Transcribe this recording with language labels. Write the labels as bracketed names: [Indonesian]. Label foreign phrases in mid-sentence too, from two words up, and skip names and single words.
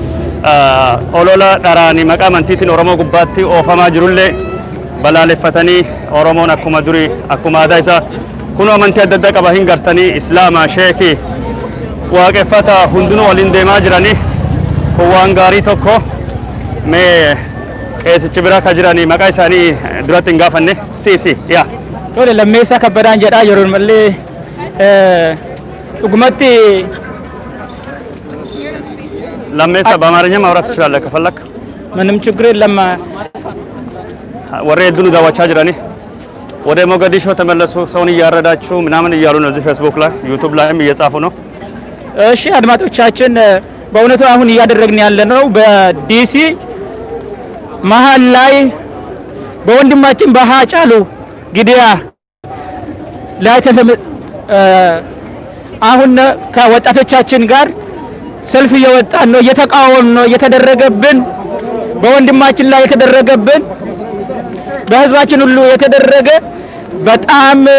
[Oromo] olola dharaanii maqaa amantiitiin Oromoo gubbaatti oofamaa jirullee balaaleffatanii Oromoon akkuma durii akkuma aadaa isaa kun amantii adda addaa qaba hin gartanii islaama sheekii waaqeffata hundinuu waliin deemaa jiranii kun waan gaarii tokko mee qeesichi bira ka jiranii maqaa isaanii duratti hin gaafanne si yaa tole lammeessa kabbadaan jedhaa yeroon mallee dhugumatti [Amharic] lammeessa በአማርኛ ማውራት ትችላለህ ከፈለክ ምንም ችግር የለም ወሬ ድኑ ዳዋቻ ጅራኒ ወደ ሞጋዲሾ ተመለሱ ሰውን እያረዳችሁ ምናምን እያሉ ነው እዚህ ፌስቡክ ላይ ዩቲዩብ ላይም እየጻፉ ነው። እሺ አድማጮቻችን በእውነቱ አሁን እያደረግን ያለነው በዲሲ መሃል ላይ በወንድማችን በሃጫሉ ግድያ ላይ አሁን ከወጣቶቻችን ጋር ሰልፍ እየወጣን ነው፣ እየተቃወምን ነው። እየተደረገብን በወንድማችን ላይ የተደረገብን በህዝባችን ሁሉ የተደረገ በጣም